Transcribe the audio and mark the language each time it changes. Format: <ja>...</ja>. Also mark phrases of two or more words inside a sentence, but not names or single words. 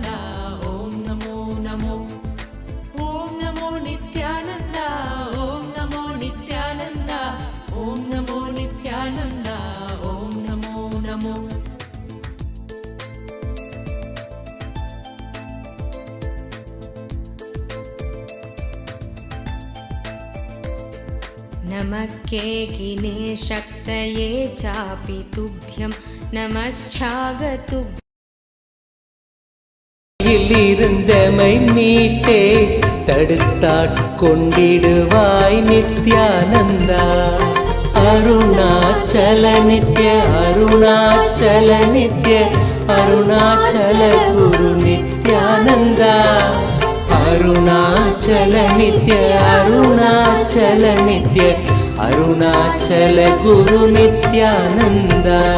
<sa>ॐ नमो नमो ॐ नमो नित्यानन्द ॐ नमो नित्यानन्द ॐ नमो नित्यानन्द ॐ नमो नमो नमः केकिने शक्तये चापि तुभ्यं नमश्चागतुभ्यम्</sa> <ta>இருந்தமை மீட்டே தடுத்தாட்கொண்டிடுவாய் நித்யானந்தா அருணாச்சல நித்ய அருணாச்சல நித்ய அருணாச்சல குரு நித்யானந்தா அருணாச்சல நித்ய அருணாச்சல நித்ய அருணாச்சல குரு நித்யானந்தா</ta>